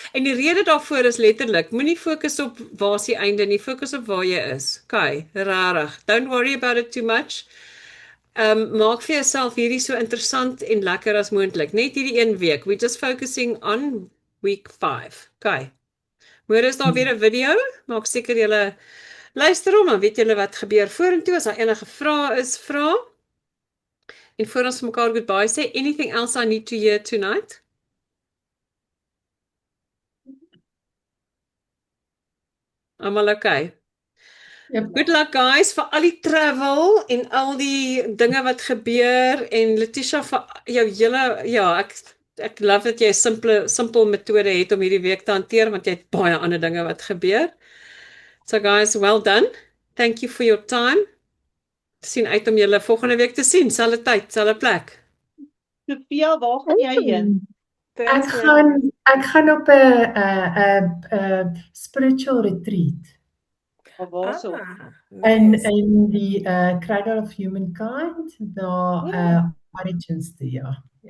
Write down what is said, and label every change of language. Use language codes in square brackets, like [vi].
[af] En die rede daarvoor is letterlik, moenie fokus op waar is die einde nie, fokus op waar jy is. Okay, rarig. [en] Don't worry about it too much. [af] Maak vir jouself hierdie so interessant en lekker as moontlik. Net hierdie 1 week. [en] We're just focusing on week 5. [af] Okay. Môre is daar weer 'n video. Maak seker julle luister hom, dan weet julle wat gebeur vorentoe. As daar enige vrae is, vra. En voor ons mekaar goodbye sê, [en] anything else I need to hear tonight? [af] Almal okay. [en] Yep. Good luck guys [af] vir al die travel en al die dinge wat gebeur en Letitia vir jou hele ek love dat jy 'n simpel metode het om hierdie week te hanteer want jy het baie ander dinge wat gebeur. [en] So guys, well done. Thank you for your time. [af] Sien uit om julle volgende week te sien, selfde tyd, selfde plek. Sophia, waar gaan jy heen? Ek gaan op 'n spiritual retreat Of waarso? in [en] Nice. [af] die Cradle of Humankind, na Origins toe, ja.